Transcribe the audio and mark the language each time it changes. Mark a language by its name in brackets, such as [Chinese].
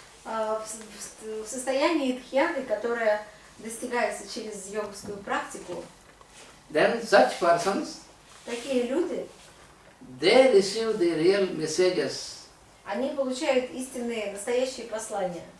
[Russian] В состоянии дхьяны, которое достигается через йогскую практику, [English] then such persons, [Russian] такие люди, [English] they receive the real messages. [Russian] Они получают истинные, настоящие послания.